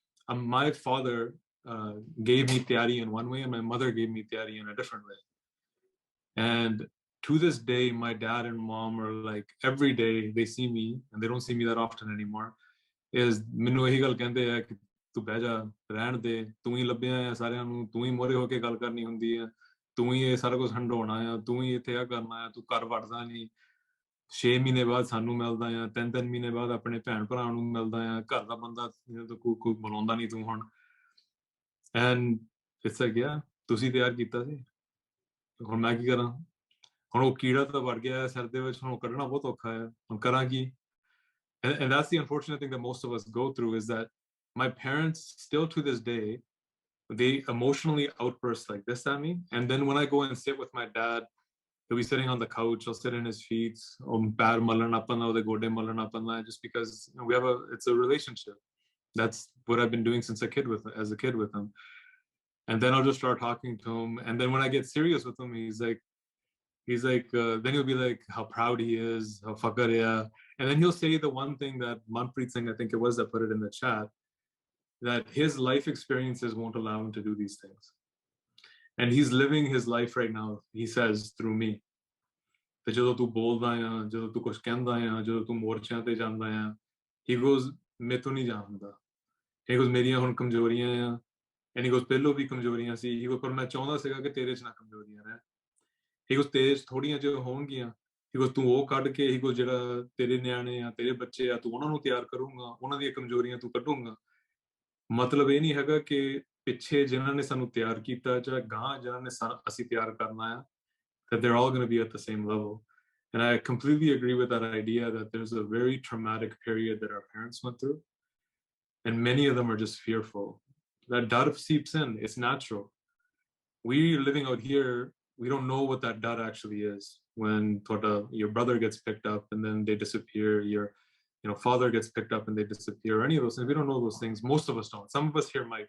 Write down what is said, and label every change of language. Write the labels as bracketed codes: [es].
[en] My father gave me tiyari in one way, and my mother gave me tiyari in a different way. And to this day, my dad and mom are like, every day they see me, and they don't see me that often anymore, is [pa] ਮੈਨੂੰ ਇਹੀ ਗੱਲ ਕਹਿੰਦੇ ਆ ਕਿ ਤੂੰ ਬਹਿ ਜਾ, ਰਹਿਣ ਦੇ, ਤੂੰ ਹੀ ਲੱਭਿਆ ਆ ਸਾਰਿਆਂ ਨੂੰ, ਤੂੰ ਹੀ ਮੋਰੇ ਹੋ ਕੇ ਗੱਲ ਕਰਨੀ ਹੁੰਦੀ ਆ, ਤੂੰ ਹੀ ਇਹ ਸਾਰਾ ਕੁਝ ਹੰਡਾਉਣਾ ਆ, ਤੂੰ ਹੀ ਇੱਥੇ ਆ ਕਰਨਾ ਆ, ਤੂੰ ਘਰ ਵੜਦਾ ਨਹੀਂ, 6 ਮਹੀਨੇ ਬਾਅਦ ਸਾਨੂੰ ਮਿਲਦਾ ਆ, 3 ਮਹੀਨੇ ਬਾਅਦ ਆਪਣੇ ਭੈਣ ਭਰਾ ਨੂੰ ਮਿਲਦਾ ਆ, ਘਰ ਦਾ ਬੰਦਾ ਕੋਈ ਬੁਲਾਉਂਦਾ ਨਹੀਂ ਤੂੰ ਹੁਣ. [en] And it's like, yeah, [pa] ਤੁਸੀਂ ਤਿਆਰ ਕੀਤਾ ਸੀ, ਹੁਣ ਮੈਂ ਕੀ ਕਰਾਂ? ਹੁਣ ਉਹ ਕੀੜਾ ਤਾਂ ਵੜ ਗਿਆ ਸਿਰ ਦੇ ਵਿੱਚ, ਹੁਣ ਉਹ ਕੱਢਣਾ ਬਹੁਤ ਔਖਾ ਹੈ, ਹੁਣ ਕਰਾਂ ਕੀ? [en] And that's the unfortunate thing that most of us go through, is that my parents still to this day, they emotionally outburst like this at me. And then when I go and sit with my dad, he'll be sitting on the couch, I'll sit in his feet, just because it's a relationship. That's what I've been doing as a kid with him. And then I'll just start talking to him. And then when I get serious with him, he's like, then he'll be like, how proud he is, how fakar hai. And then he'll say the one thing that Manpreet Singh, I think it was, that put it in the chat, that his life experiences won't allow him to do these things. And he's living his life right now, he says, through me. [pa] ਜਦੋਂ ਤੂੰ ਬੋਲਦਾ ਆ, ਜਦੋਂ ਤੂੰ ਕੁਝ ਕਹਿੰਦਾ ਆ, ਜਦੋਂ ਤੂੰ ਮੋਰਚਿਆਂ ਤੇ ਜਾਂਦਾ ਆ, [en] he goes, [pa] ਮੈਥੋਂ ਨਹੀਂ ਜਾਂਦਾ, [en] he goes [pa] ਮੇਰੀਆਂ ਹੁਣ ਕਮਜ਼ੋਰੀਆਂ ਆ [en] and he goes [pa] ਪਹਿਲੋਂ ਵੀ ਕਮਜ਼ੋਰੀਆਂ ਸੀ he goes ਪਰ ਮੈਂ ਚਾਹੁੰਦਾ ਸੀਗਾ ਕਿ ਤੇਰੇ 'ਚ ਨਾ ਕਮਜ਼ੋਰੀਆਂ ਰਹਿਣ he goes ਤੇਰੇ 'ਚ ਥੋੜੀਆਂ ਜਿਹੀਆਂ ਹੋਣਗੀਆਂ he goes ਤੂੰ ਉਹ ਕੱਢ ਕੇ he goes ਜਿਹੜਾ ਤੇਰੇ ਨਿਆਣੇ ਆ ਤੇਰੇ ਬੱਚੇ ਆ ਤੂੰ ਉਹਨਾਂ ਨੂੰ ਤਿਆਰ ਕਰੂੰਗਾ ਉਹਨਾਂ ਦੀਆਂ ਕਮਜ਼ੋਰੀਆਂ ਤੂੰ ਕੱਢੂੰਗਾ ਮਤਲਬ ਇਹ ਨਹੀਂ ਹੈਗਾ ਕਿ ਪਿੱਛੇ ਜਿਨ੍ਹਾਂ ਨੇ ਸਾਨੂੰ ਤਿਆਰ ਕੀਤਾ ਜਾਂ ਗਾਂ ਜਿਨ੍ਹਾਂ ਨੇ ਅਸੀਂ ਤਿਆਰ ਕਰਨਾ ਆ [en] that they're all going to be at the same level. And I completely agree with that idea that there's a very traumatic period that our parents went through. And many of them are just fearful. That doubt seeps in, it's natural. We living out here, we don't know what that doubt actually is. When your brother gets picked up and then they disappear, your father gets picked up and they disappear, any of those things, we don't know those things. Most of us don't. Some of us here might.